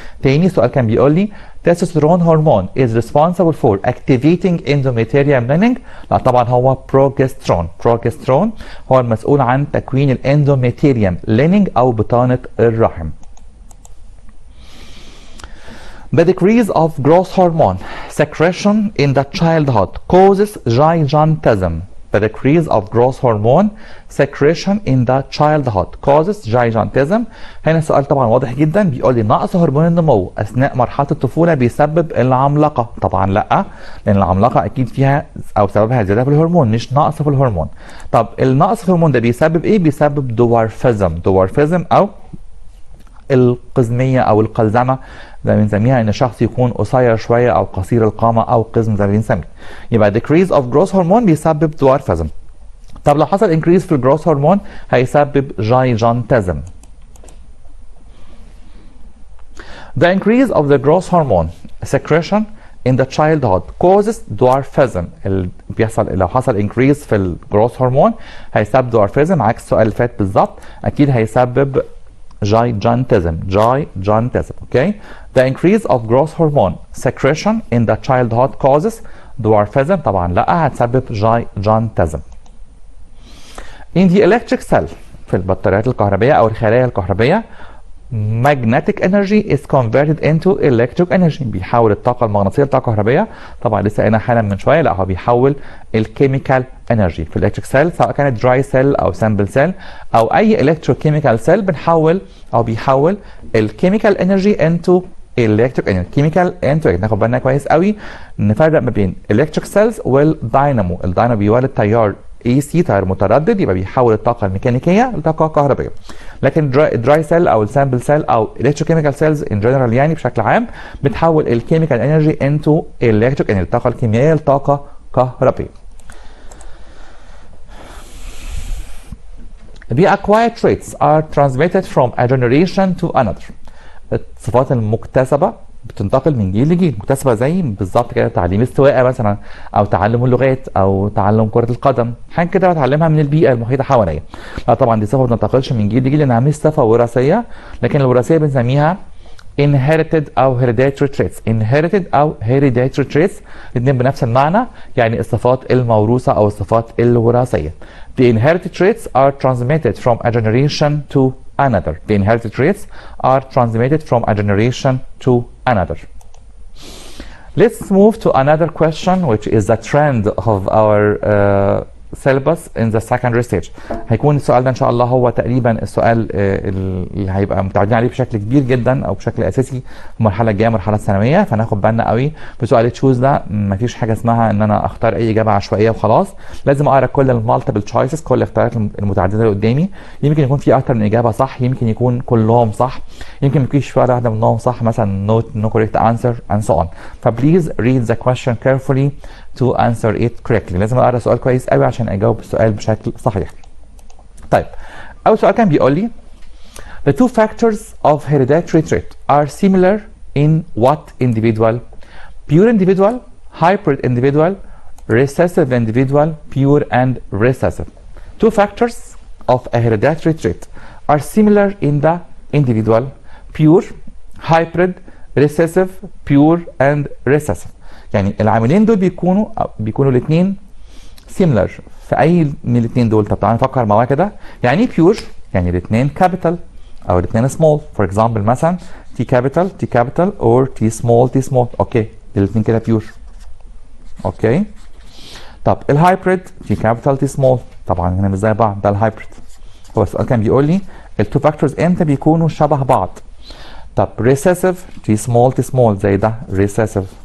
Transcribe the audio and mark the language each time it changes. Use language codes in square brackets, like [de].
[ar] تاني سؤال كان بيقول لي [en] testosterone hormone is responsible for activating endometrium lining. [ar] لا طبعا هو بروجسترون. بروجسترون هو المسؤول عن تكوين الاندوميتيريوم lining او بطانة الرحم. [en] The decrease of growth hormone secretion in the childhood causes gigantism. The decrease of growth hormone secretion in the childhood causes gigantism. [ar] هنا السؤال طبعا واضح جدا، بيقول لي نقص هرمون النمو اثناء مرحله الطفوله بيسبب العملاقه. طبعا لا، لان العملاقه اكيد فيها او سببها زياده في الهرمون مش نقص في الهرمون. طب النقص في الهرمون ده بيسبب ايه؟ بيسبب دوارفيزم. دوارفيزم او القزميه او القلزمه زي ما بنسميها، ان الشخص يكون قصير شويه او قصير القامه او قزم زي ما بنسميه. يبقى [en] decrease of growth hormone [ar] بيسبب دوارفيزم. طب لو حصل increase في الجروث هرمون هيسبب gigantism. [en] The increase of the growth hormone secretion in the childhood causes dwarfism. [ar] بيحصل لو حصل increase في الجروث هرمون هيسبب dwarfism، عكس السؤال اللي فات بالظبط، اكيد هيسبب gigantism. [en] Okay. The increase of growth hormone secretion in the childhood causes dwarfism. [ar] طبعا لا، هتسبب gigantism. [en] In the electric cell [ar] في البطاريات الكهربية او الخلايا الكهربية [en] magnetic energy is converted into electric energy. [ar] بيحول الطاقة المغناطيسية لطاقة كهربية. طبعا لسه قايلين حالا من شوية، لا هو بيحول الكيميكال انرجي في الالكتريك سيل، سواء كانت دراي سيل او سامبل سيل او اي الكتروكيميكال سيل، بنحول او بيحول الكيميكال انرجي انتو الكتريك انرجي. كيميكال انتو، ناخد بالنا كويس قوي نفرق ما بين الكتريك سيلز والداينامو. الداينامو بيولد تيار AC، تيار متردد، يبقى بيحول الطاقه الميكانيكيه لطاقه كهربائيه. لكن الدراي سيل او السامبل سيل او الكتروكيميكال سيلز ان جنرال يعني بشكل عام بتحول الكيميكال انرجي انتو الكتريك انرجي، الطاقه الكيميائيه لطاقه كهربائيه. [en] The acquired traits are transmitted from a generation to another. [ar] الصفات المكتسبة بتنتقل من جيل لجيل. مكتسبة زي بالظبط كده تعليم السواقة مثلا، أو تعلم اللغات، أو تعلم كرة القدم، حاجة كده بتعلمها من البيئة المحيطة حواليا. لا طبعا دي صفة ما بتنتقلش من جيل لجيل لأنها مش صفة وراثية، لكن الوراثية بنسميها inherited أو hereditary traits. inherited أو hereditary traits الاثنين بنفس المعنى، يعني الصفات الموروثة أو الصفات الوراثية. [en] The inherited traits are transmitted from a generation to another. The inherited traits are transmitted from a generation to another. Let's move to another question, which is the trend of our syllabus in the secondary stage. [ar] هيكون السؤال ده ان شاء الله هو تقريبا السؤال اللي هيبقى متعودين عليه بشكل كبير جدا او بشكل اساسي في المرحله الجايه، مرحله الثانويه. فناخد بالنا قوي بسؤال تشوز ده، مفيش حاجه اسمها ان انا اختار اي اجابه عشوائيه وخلاص، لازم اقرا كل المالتيبل تشويسز، كل الاختيارات المتعدده اللي قدامي. يمكن يكون في اكتر من اجابه صح، يمكن يكون كلهم صح، يمكن ما يكونش في ولا واحده منهم صح، مثلا [en] no correct answer and so on. [ar] فبليز [en] read the question carefully to answer it correctly. [ar] لازم اقرا السؤال كويس قوي عشان اجاوب السؤال بشكل صحيح. طيب اول سؤال كان بيقول لي [en] the two factors of hereditary trait are similar in what individual? Pure individual, hybrid individual, recessive individual, pure and recessive. Two factors of a hereditary trait are similar in the individual: pure, hybrid, recessive, pure and recessive. [ar] يعني العاملين دول بيكونوا الاثنين similar في اي من الاثنين دول. طب تعالى نفكر مع بعض كده. يعني ايه بيور؟ يعني الاثنين كابيتال او الاثنين small. [en] for example [ar] مثلا [en] T capital or T small. [ar] اوكي الاثنين كده pure. اوكي طب الهايبريد T capital T small، طبعا هنا مش زي بعض، ده الهايبريد. هو السؤال كان بيقول لي التو فاكتورز امتى بيكونوا شبه بعض. طب ريسيسيف T small زي ده ريسيسيف.